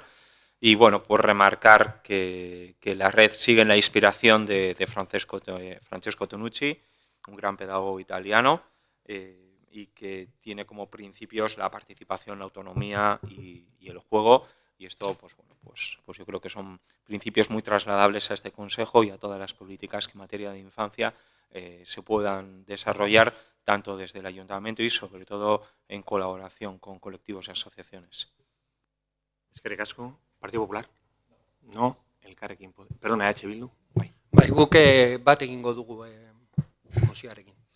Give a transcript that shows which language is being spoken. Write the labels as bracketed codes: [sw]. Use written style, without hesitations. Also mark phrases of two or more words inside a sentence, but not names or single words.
[es] Y bueno, pues remarcar que la red sigue en la inspiración de Francesco Tonucci, un gran pedagogo italiano, y que tiene como principios la participación, la autonomía y el juego. Y esto, pues bueno, pues yo creo que son principios muy trasladables a este Consejo y a todas las políticas que en materia de infancia se puedan desarrollar tanto desde el Ayuntamiento y sobre todo en colaboración con colectivos y asociaciones. [eu] Eskerrik asko. [es] Partido Popular? No. Elkarrekin Podemos. Perdona, [eu] EH Bildu? Bai. Bai, guk bat egingo dugu mozioarekin.